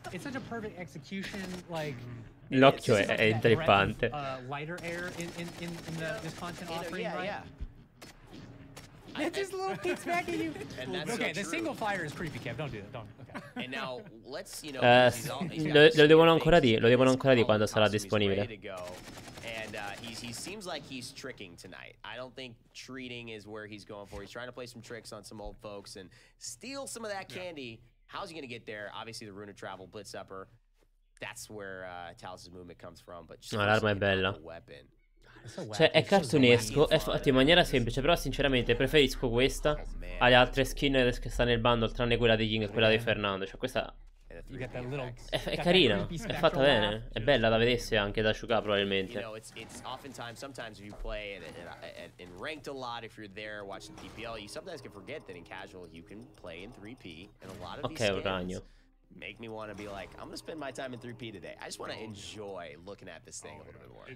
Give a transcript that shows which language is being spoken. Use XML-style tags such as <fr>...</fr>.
<en>It's such a perfect execution, like.</en> <it>L'occhio è intrippante.</it> <en>Lighter air in this content offering, right? Yeah. It just little peeks back at you. Okay, the single fire is creepy, Kev. Don't do that. Don't. Okay. And now let's, you know,</en> <it>lo devono ancora dire quando sarà disponibile.</it> <en>And he seems like he's tricking tonight. I don't think treating is where he's going for. He's trying to play some tricks on some old folks and steal some of that candy. How's he gonna get there? Obviously, the Rune of Travel, Blitz Upper. That's where Talus's movement comes from. But</en> <it>no, l'arma è bella.</it> <en>Weapon.</en> <it>Cioè, è cartunesco, è fatto in maniera semplice, però sinceramente preferisco questa alle altre skin che sta nel bundle, tranne quella di King e quella di Fernando. Cioè, questa è carina, è fatta bene, è bella da vedersi anche da giocare probabilmente.</it> <en>You know, it's oftentimes, sometimes if you play in ranked a lot, if you're there watching TPL, you sometimes can forget that in casual you can play in 3P, and a lot of these skins make me want to be like, I'm gonna spend my time in 3P today. I just want to enjoy looking at this thing a little bit more.</en>